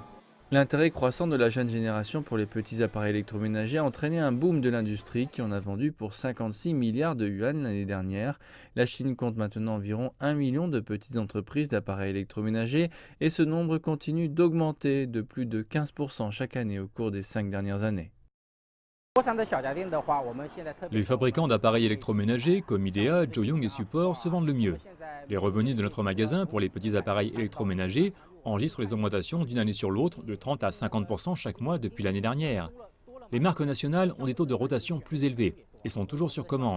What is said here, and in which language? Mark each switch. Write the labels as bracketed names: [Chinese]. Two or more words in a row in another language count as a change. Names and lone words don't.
[French] L'intérêt croissant de la jeune génération pour les petits appareils électroménagers a entraîné un boom de l'industrie qui en a vendu pour 56 milliards de yuan l'année dernière. La Chine compte maintenant environ 1 million de petites entreprises d'appareils électroménagers et ce nombre continue d'augmenter de plus de 15% chaque année au cours des 5 dernières années. [Chinese] 国产的小家电的话，我们现在特别 [French] Les fabricants d'appareils électroménagers comme Idea, Joyoung et Support se vendent le mieux. Les revenus de notre magasin pour les petits appareils électroménagers enregistrent les augmentations d'une année sur l'autre de 30 à 50% chaque mois depuis l'année dernière. Les marques nationales ont des taux de rotation plus élevés et sont toujours sur commande.